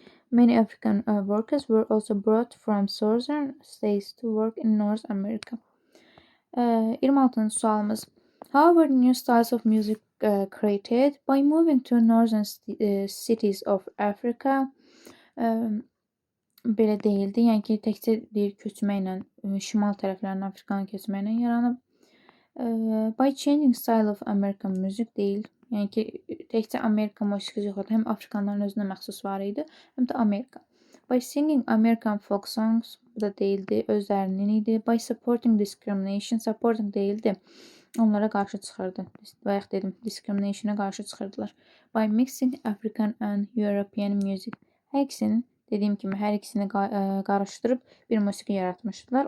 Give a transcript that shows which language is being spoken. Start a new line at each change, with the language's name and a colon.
English: Many African workers were also brought from southern states to work in North America.
Azerbaijani: 26. sualımız.
English: However, new styles of music created by moving to northern cities of Africa.
Azerbaijani: Belə deyildi. Yəni ki, təkcə bir köçməklə, şimal tərəflərindən Afrikanın köçməklə yaranıb.
English: By changing style of American music
Azerbaijani: deyil. Yəni ki, təkcə Amerika musiqisi yox idi. Həm Afrikanların özünə məxsus var idi, həm də Amerika.
English: By singing American folk songs,
Azerbaijani: bu da deyildi, özlərinin idi.
English: By supporting discrimination,
Azerbaijani: supporting deyildi. Onlara qarşı çıxırdı. Bayaq dedim, discrimination'a qarşı çıxırdılar.
English: By mixing African and European music.
Azerbaijani: Hər ikisinin, dediyim kimi, hər ikisini qarışdırıb bir musiqi yaratmışdılar.